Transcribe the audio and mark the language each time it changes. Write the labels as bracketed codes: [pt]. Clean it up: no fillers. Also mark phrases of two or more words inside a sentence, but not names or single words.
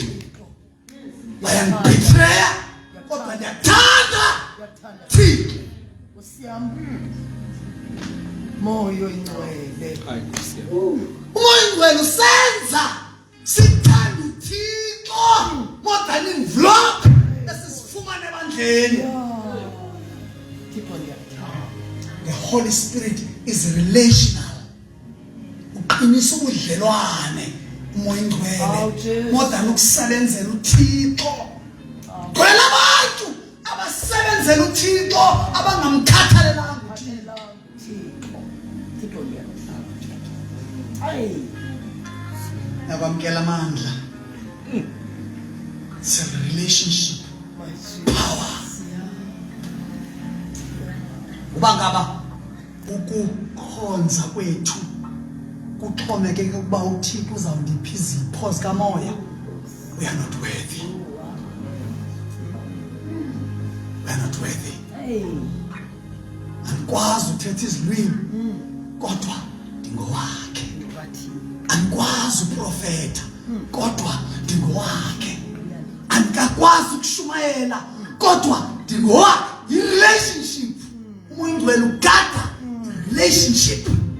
[xh] Bayangibetreya kodwa ndiyakuthanda Thixo. Moyo ingcwele. Umoya ingcwele usenza sithanda uThixo [en] more than envelope [xh] esisifumana ebandleni. [en] The Holy Spirit is relational. [xh] Uqinisa ubudlelwane umoya ingcwele [en] more than [xh] ukusebenzela uThixo. Kwela abantu abasebenzela uThixo abangamkhathalelanga uThixo. Nakwamkela amandla. [en] It's a relationship power. [xh] Uba ngaba ukukhonza kwethu kuxhomekeke ukuba uThixo uzawundipha izipho zikamoya, [en] we are not worthy. We are not worthy. [xh] Andikwazi uthetha izilwimi kodwa ndingowakhe. Andikwazi uprofeta kodwa ndingowakhe. Andikakwazi ukushumayela kodwa ndingowakhe. I-relationship, umoya ingcwele ugada i-relationship.